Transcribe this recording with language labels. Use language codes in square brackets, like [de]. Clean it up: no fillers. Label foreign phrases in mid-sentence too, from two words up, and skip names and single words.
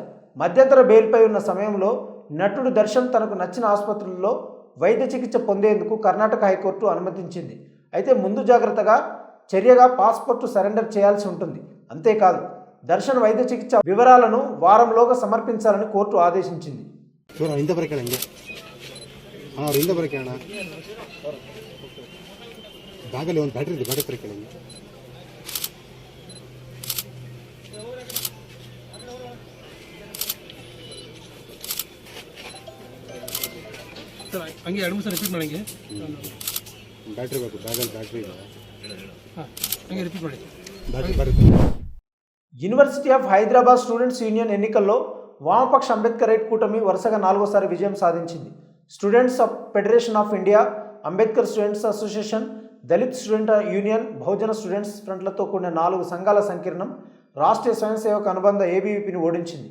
[te] మధ్యంతర బెయిల్పై ఉన్న సమయంలో నటుడు దర్శన్ తనకు నచ్చిన ఆసుపత్రుల్లో వైద్య చికిత్స పొందేందుకు కర్ణాటక హైకోర్టు అనుమతించింది. అయితే ముందు జాగ్రత్తగా చర్యగా పాస్పోర్టు సరెండర్ చేయాల్సి ఉంటుంది. అంతేకాదు దర్శన్ వైద్య చికిత్స వివరాలను వారంలోగా సమర్పించాలని కోర్టు ఆదేశించింది. [kn] ಅವರಿಂದ ಬರಕ್ಕೆ ಅಣ್ಣ ಬ್ಯಾಗಲ್ಲಿ ಒಂದು ಬ್ಯಾಟ್ರಿ ಇದೆ, ಬ್ಯಾಟ್ರಿ ತರ ಕೇಳಿ. ಹಂಗೆ 2-3 ರಿಪೀಟ್ ಮಾಡಿ. ಬ್ಯಾಟ್ರಿ ಬೇಕು, ಬ್ಯಾಗಲ್ಲಿ ಬ್ಯಾಟ್ರಿ ಇದೆ. ಹಂಗೆ ರಿಪೀಟ್ ಮಾಡಿ. ಬ್ಯಾಟ್ರಿ ಬರುತ್ತೆ. [te] యూనివర్సిటీ ఆఫ్ హైదరాబాద్ స్టూడెంట్స్ యూనియన్ ఎన్నికల్లో వామపక్ష అంబేద్కరైట్ కూటమి వరుసగా 4వసారి విజయం సాధించింది. స్టూడెంట్స్ ఆఫ్ ఫెడరేషన్ ఆఫ్ ఇండియా, అంబేద్కర్ స్టూడెంట్స్ అసోసియేషన్, దళిత్ స్టూడెంట్ యూనియన్, బహుజన స్టూడెంట్స్ ఫ్రంట్లతో కూడిన 4 సంఘాల సంకీర్ణం రాష్ట్రీయ స్వయం సేవక అనుబంధ ఏబీవీపీని ఓడించింది.